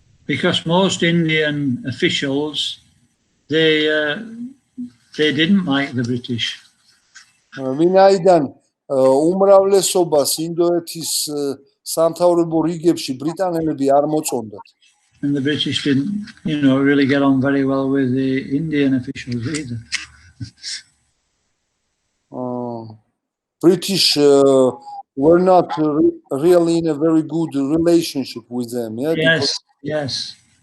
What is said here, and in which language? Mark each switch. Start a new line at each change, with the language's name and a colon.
English: Because most Indian officials, they didn't like the British.
Georgian: ვინაიდან უმრავლესობას ინდოეთის სამთავრობო რიგებში ბრიტანელები არ მოწონდათ.
English: And the British didn't, really get on very well with the Indian officials either. British were not really in a very good relationship with them. Yeah? Yes.